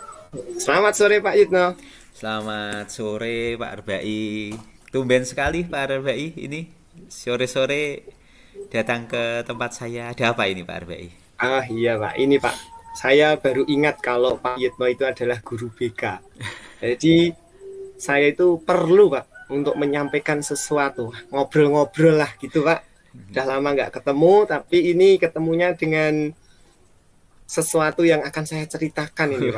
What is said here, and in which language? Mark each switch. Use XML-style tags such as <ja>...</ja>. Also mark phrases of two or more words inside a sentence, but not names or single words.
<id>Selamat sore Pak Yitno. Selamat sore Pak Arbai. Tumben sekali Pak Arbai ini sore-sore datang ke tempat saya. Ada apa ini Pak Arbai? Ah iya Pak, ini Pak. Saya baru ingat kalau Pak Yitno itu adalah guru BK. Jadi saya itu perlu Pak untuk menyampaikan sesuatu. Ngobrol-ngobrol lah gitu Pak. Udah lama nggak ketemu, tapi ini ketemunya dengan sesuatu yang akan saya ceritakan ini Pak.</id>